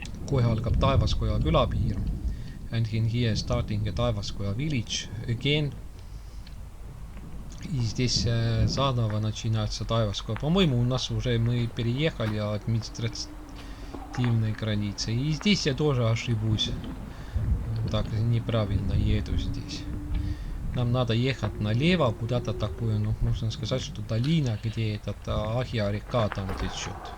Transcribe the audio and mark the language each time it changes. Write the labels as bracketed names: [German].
[Estonian] Kohe algab Taevaskoja külapiir. [English] And here starting a Taevaskoja village again. [Russian] И здесь заново начинается Таеваскоя. По-моему, у нас уже мы переехали от административной границы. И здесь я тоже ошибусь. Так, неправильно еду здесь. Нам надо ехать налево, куда-то такое, ну, можно сказать, что долина, где этот Ахья река там течет.